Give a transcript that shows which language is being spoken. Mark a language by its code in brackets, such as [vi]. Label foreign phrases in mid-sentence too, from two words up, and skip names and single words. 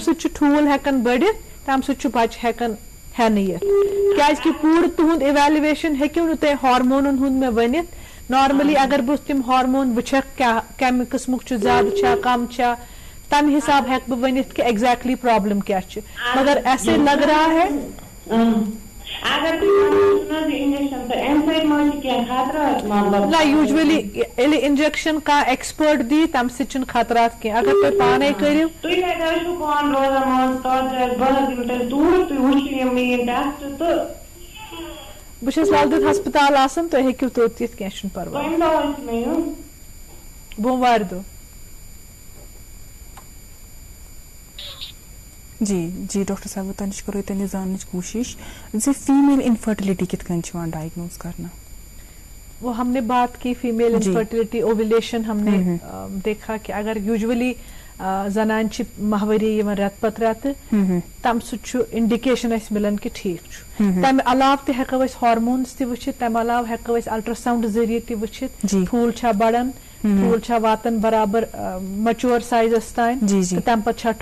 [ks] سۭتۍ چھُ ٹھوٗل ہٮ۪کان بٔڑِتھ تَمہِ سۭتۍ چھُ بچہِ ہٮ۪کان ہٮ۪نہٕ یِتھ کیازِ کہِ پوٗرٕ تُہُنٛد اِویلویشن ہیٚکِو نہٕ تُہۍ ہارمونن ہُنٛد مےٚ ؤنِتھ نارملی اگر بہٕ تِم ہارمون وٕچھکھ کیٛاہ کمہِ قٕسمُک چھُ زیادٕ چھا کم چھا تمہِ حساب ہٮ۪کہٕ بہٕ ؤنِتھ کہِ ایگزیکٹلی پرابلم کیٛاہ چھِ [ur] مگر ایسے لگ رہا ہے نہ [ks] یوٗجؤلی ییٚلہِ اِنجکشن کانٛہہ ایکسپٲرٹ دی تمہِ سۭتۍ چھُنہٕ خطرات کینٛہہ اگر تُہۍ پانے کٔرِو. بہٕ چھَس لل ہسپتال آسان تُہۍ ہیٚکِو توٚت یِتھ کینٛہہ چھُنہٕ پرواے بوموارِ دۄہ. جی ڈاکٹر صاحب تۄہہِ نِش کَرو تۄہہِ زاننٕچ کوٗشِش زِ [en] female infertility [ks] کِتھ کٔنۍ چھِ یِوان ڈایگنوز کرنہٕ. [ur] وہ ہم نے بات کی [en] female infertility [ur] اوویلیشن ہم نے دیکھا کہ اگر [ks] یوٗجؤلی زنان چھِ ماہوٲری یِوان رٮ۪تہٕ پتہٕ رٮ۪تہٕ تمہِ سۭتۍ چھُ انڈِکیشن اَسہِ مِلان کہِ ٹھیٖک چھُ تمہِ علاوٕ تہِ ہٮ۪کو أسۍ ہارمونٕز تہِ وٕچھِتھ تمہِ علاوٕ ہٮ۪کو أسۍ الٹراساوُنڈ ذٔریعہِ تہِ وٕچھِتھ ٹھوٗل چھا بڑان ٹھوٗل چھا واتان برابر مچور سایزس تام تہٕ تمہِ پتہٕ چھا